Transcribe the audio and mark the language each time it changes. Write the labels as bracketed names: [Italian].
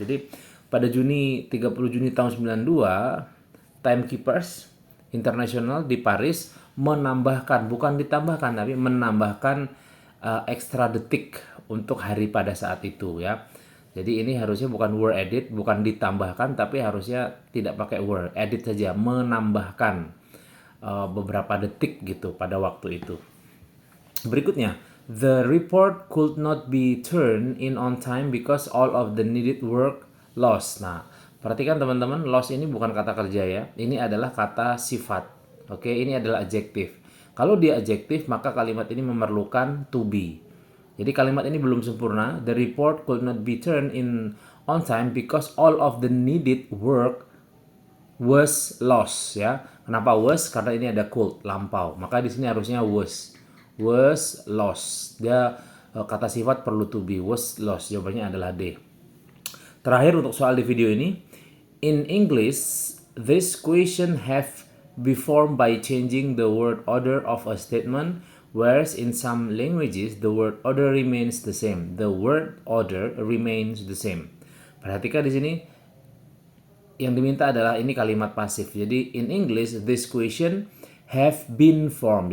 [Indonesian] Jadi pada 30 Juni tahun 92, timekeepers internasional di Paris menambahkan bukan ditambahkan tapi menambahkan ekstra detik untuk hari pada saat itu ya. Jadi ini harusnya bukan [English] were added, [Indonesian] bukan ditambahkan, tapi harusnya tidak pakai were, edit saja, menambahkan beberapa detik gitu pada waktu itu. Berikutnya, [English] the report could not be turned in on time because all of the needed work lost. [Indonesian] Nah, perhatikan teman-teman, lost ini bukan kata kerja ya, ini adalah kata sifat. Oke, ini adalah adjektif. Kalau dia adjektif, maka kalimat ini memerlukan to be. Jadi kalimat ini belum sempurna. [English] The report could not be turned in on time because all of the needed work was lost [Indonesian] ya. Kenapa [English] was? [Indonesian] Karena ini ada could, lampau. Maka di sini harusnya [English] was lost. [Indonesian] Dia kata sifat perlu to be, [English] was lost. [Indonesian] Jawabannya adalah D. Terakhir untuk soal di video ini. [English] In English, this question have be formed by changing the word order of a statement, whereas in some languages the word order remains the same. The word order remains the same. [Indonesian] Perhatikan di sini yang diminta adalah ini kalimat pasif. Jadi [English] in English this question have been formed.